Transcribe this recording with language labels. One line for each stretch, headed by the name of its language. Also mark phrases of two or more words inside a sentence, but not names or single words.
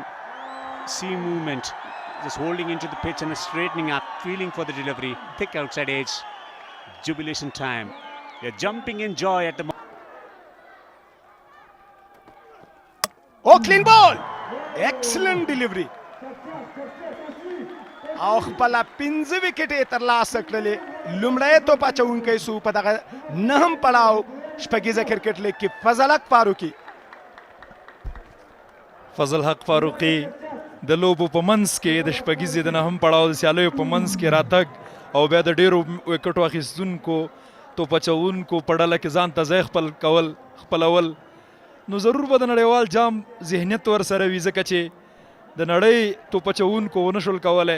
English: See movement, just holding into the pitch and straightening up, feeling for the delivery. Thick outside edge. Jubilation time. They're jumping in joy at the moment. Oh, clean ball! Excellent delivery.
Pashto: او خپل 5 وکټې ترلاسه کړلې. لومړی توپ اچونکی سو په دغه نهم پړاو شپږیزه کرکټ لیګ کې فضل حق فاروقي. فضل حق فاروقي د لوبو په منځ کې د شپږیزې د نهم پړاو د سیالیو په منځ کې راتګ او بیا د ډېرو وکټو اخیستونکو توپ اچوونکو په ډله کې ځان ته ځای خپلول نو ضرور به د نړیوال جام ذهنیت ورسره وي ځکه چې د نړۍ توپ اچوونکو ونه شول کولی.